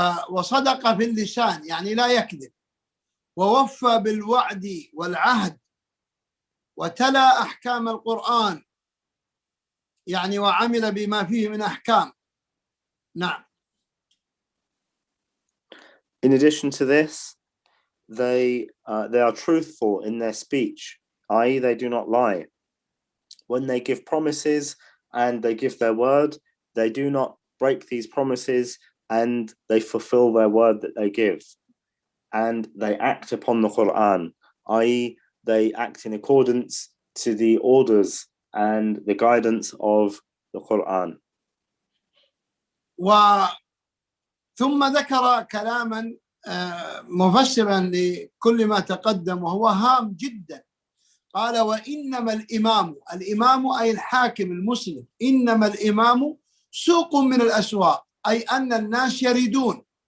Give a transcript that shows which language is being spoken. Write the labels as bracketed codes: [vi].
[ar] وصدق في اللسان يعني لا يكذب، ووفى بالوعد والعهد، وتلا أحكام القرآن يعني وعمل بما فيه من أحكام. نعم. [en] In addition to this, they are truthful in their speech, i.e. they do not lie. When they give promises and they give their word, they do not break these promises and they fulfill their word that they give. And they act upon the Quran, i.e. they act in accordance to the orders and the guidance of the Quran. [ar] ثم ذكر كلاما مفسرا لكل ما تقدم وهو هام جدا. قال وإنما الإمام أي الحاكم المسلم، إنما الإمام سوق من الأسواق، أي أن الناس يريدون.